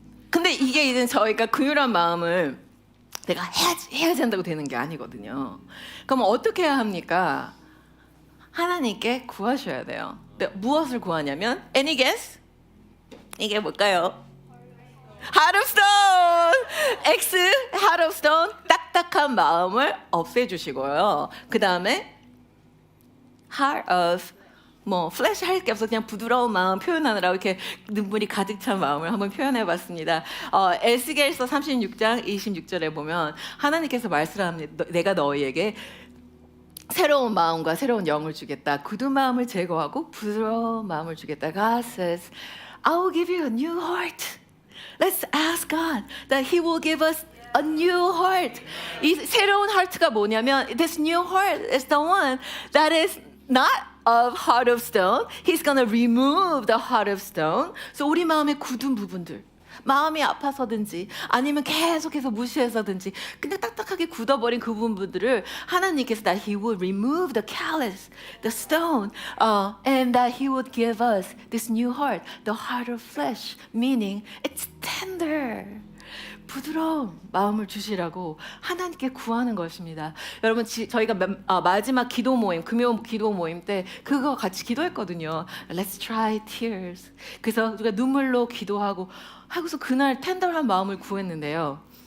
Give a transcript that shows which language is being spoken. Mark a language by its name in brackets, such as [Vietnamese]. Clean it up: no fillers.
[Korean] 근데 이게 이제 저희가 긍휼한 마음을 내가 해야지 한다고 되는 게 아니거든요. 그럼 어떻게 해야 합니까? 하나님께 구하셔야 돼요. 무엇을 구하냐면 [English] any guess? [Korean] 이게 뭘까요? [English] Heart of Stone! [Korean] X, [English] Heart of Stone, [Korean] 딱딱한 마음을 없애주시고요. 그 다음에 Heart of 플래시 할 게 없어 그냥 부드러운 마음 표현하느라고 이렇게 눈물이 가득 찬 마음을 한번 표현해봤습니다. 에스겔서 36장 26절에 보면 하나님께서 말씀합니다. 내가 너희에게 새로운 마음과 새로운 영을 주겠다. 굳은 마음을 제거하고 부드러운 마음을 주겠다. [English] God says, I will give you a new heart. Let's ask God that He will give us a new heart. [Korean] 이 새로운 heart가 뭐냐면 [English] this new heart is the one that is not of heart of stone. He's gonna remove the heart of stone. So [Korean] 우리 마음의 굳은 부분들, 마음이 아파서든지 아니면 계속해서 무시해서든지 근데 딱딱하게 굳어버린 그 부분들을 하나님께서 [English] that He would remove the callous, the stone, and that He would give us this new heart, the heart of flesh, meaning it's tender. [Korean] 부드러운 마음을 주시라고 하나님께 구하는 것입니다. 여러분 저희가 마지막 기도 모임, 금요 기도 모임 때 그거 같이 기도했거든요. [English] Let's try tears. [Korean] 그래서 우리가 눈물로 기도하고 하고서 그날 텐더한 마음을 구했는데요.